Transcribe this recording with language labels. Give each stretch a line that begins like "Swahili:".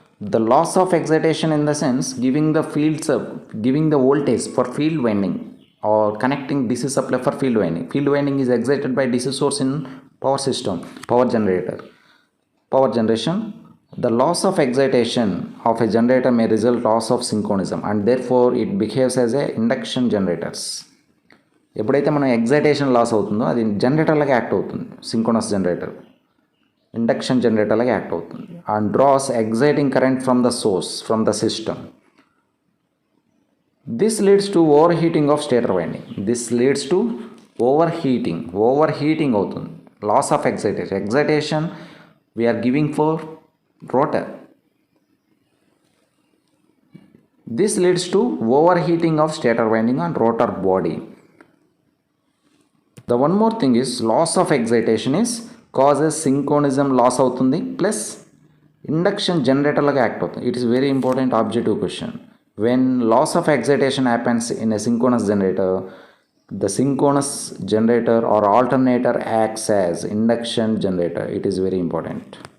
English: The loss of excitation in the sense giving the voltage for field winding or connecting DC supply for field winding. Field winding is excited by DC source in power system, power generation. The loss of excitation of a generator may result loss of synchronism and therefore it behaves as a induction generators.
Telugu: ఎప్పుడైతే మనం excitation loss అవుతుందో అది జనరేటర్లాగా act అవుతుంది, synchronous generator induction జనరేటర్లాగా act అవుతుంది
English: And draws exciting current from the source from the system. This leads to over heating of stator winding. This leads to over heating అవుతుంది. Loss of excitation we are giving for rotor. This leads to overheating of stator winding and rotor body. The one more thing is loss of excitation is causes synchronism loss
Telugu: avutundi plus induction generator laga act avutundi.
English: It is very important objective question. When loss of excitation happens in a synchronous generator, the synchronous generator or alternator acts as induction generator. It is very important.